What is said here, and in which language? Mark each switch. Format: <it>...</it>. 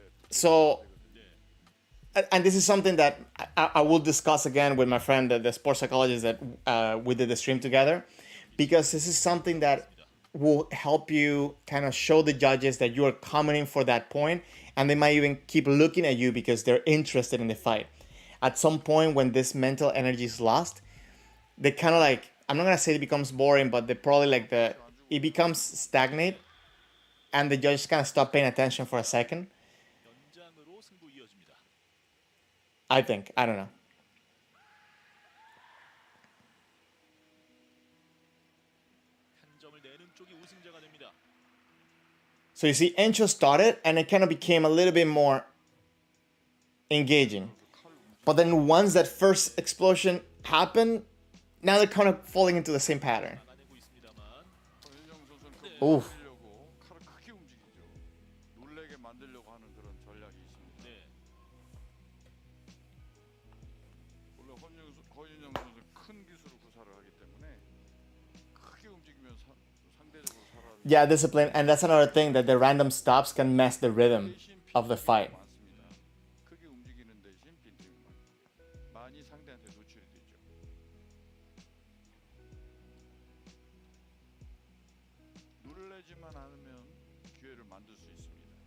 <en>So, and this is something that I will discuss again with my friend, the sports psychologist that we did the stream together, because this is something that will help you kind of show the judges that you are coming in for that point, and they might even keep looking at you because they're interested in the fight. At some point when this mental energy is lost, they kind of like, I'm not gonna say it becomes boring, but they probably like it becomes stagnant, and the judges kind of stop paying attention for a second.</en> <ko>연장으로 승부 이어집니다.</ko> <en>I think, I don't know.</en> <ko>한 점을 내는 쪽이 우승자가 됩니다.</ko> <en>So you see, Encho started, and it kind of became a little bit more engaging. But then once that first explosion happened, now they're kind of falling into the same pattern.</en> <ko>막아내고 있습니다만 허윤영 선수는 그걸 Oof. 막으려고 칼을 크게 움직이죠. 놀래게 만들려고 하는 그런 전략이 있습니다. 네. 원래 허윤영 선수는 큰 기술을 구사를 하기 때문에 크게 움직이면 상대적으로 살아야</ko> <en>Yeah, discipline, and that's another thing, that the random stops can mess the rhythm of the fight.</en> <ko>많습니다. 크게 움직이는 대신 빈틈이 많이 상대한테 노출이 되죠. 놀래지만 않으면 기회를 만들 수 있습니다.</ko>